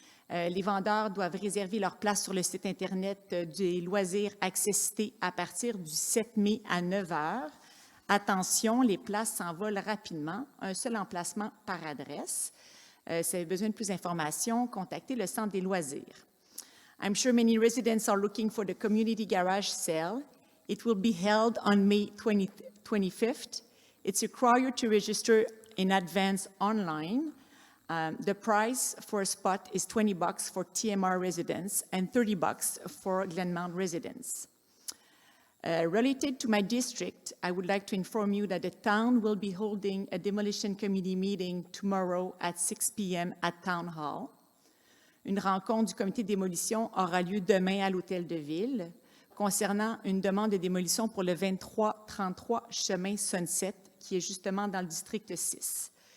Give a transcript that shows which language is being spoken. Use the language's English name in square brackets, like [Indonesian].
[French] Les vendeurs doivent réserver leur place sur le site Internet des loisirs Accessité à partir du 7 mai à 9h. Attention, les places s'envolent rapidement. Un seul emplacement par adresse. Si vous avez besoin de plus d'informations, contactez le Centre des loisirs. [English] I'm sure many residents are looking for the community garage sale. It will be held on May 25th. It's required to register in advance online. The price for a spot is $20 for TMR residents and $30 for Glenmount residents. Related to my district, I would like to inform you that the town will be holding a demolition committee meeting tomorrow at 6 p.m. at Town Hall. [French] Une rencontre du comité de démolition aura lieu demain à l'Hôtel de Ville concernant une demande de démolition pour le 2333 chemin Sunset, qui est justement dans le district 6.